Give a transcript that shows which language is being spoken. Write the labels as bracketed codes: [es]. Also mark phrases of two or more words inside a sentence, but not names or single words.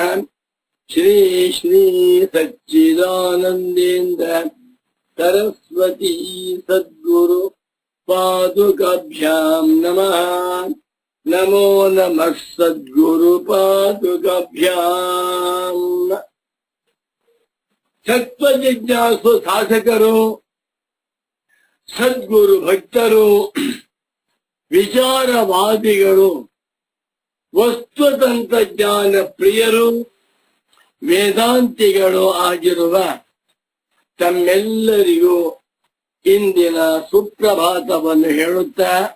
[sa] श्री श्री सच्चिदानन्देन्द्र सरस्वती सद्गुरु पादुकाभ्याम् नमः। नमो नमः सद्गुरु पादुकाभ्याम्। [kn] ತತ್ವಜಿಜ್ಞಾಸು ಸಾಧಕರು ಸದ್ಗುರು ಭಕ್ತರು ವಿಚಾರವಾದಿಗಳು ವಸ್ತುತಂತ್ರಜ್ಞಾನ ಪ್ರಿಯರು ವೇದಾಂತಿಗಳು ಆಗಿರುವ ತಮ್ಮೆಲ್ಲರಿಗೂ ಇಂದಿನ ಸುಪ್ರಭಾತವನ್ನು ಹೇಳುತ್ತಾ,